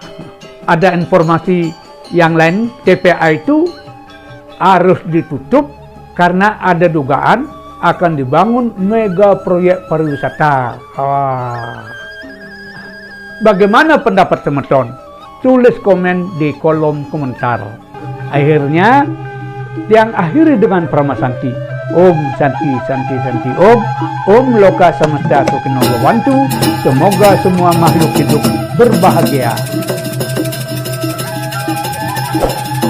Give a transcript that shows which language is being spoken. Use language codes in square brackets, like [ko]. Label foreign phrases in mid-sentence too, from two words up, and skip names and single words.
[id] Ada informasi yang lain, TPA itu harus ditutup karena ada dugaan akan dibangun mega proyek pariwisata. Bagaimana pendapat teman-teman? Tulis komen di kolom komentar. Akhirnya, yang akhiri dengan pramasanti. [sa] Om Santi Santi Santi Om. Om Loka Samasta Sukino Bawantu. [id] Semoga semua makhluk hidup berbahagia.